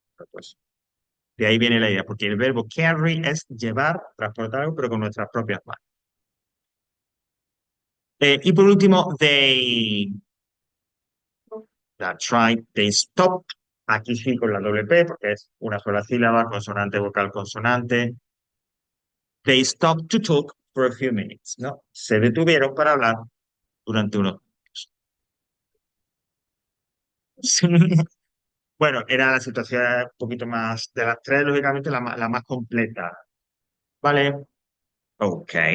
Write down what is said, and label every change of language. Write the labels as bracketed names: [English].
[Spanish] Pues de ahí viene la idea, porque el verbo carry es llevar, transportar algo, pero con nuestras propias manos. Y por último, [English] that's right, they stopped. [Spanish] Aquí sí con la doble P, porque es una sola sílaba, consonante, vocal, consonante. [English] They stopped to talk for a few minutes, ¿no? [Spanish] Se detuvieron para hablar durante unos minutos. Bueno, era la situación un poquito más de las tres, lógicamente la más completa. ¿Vale? Ok.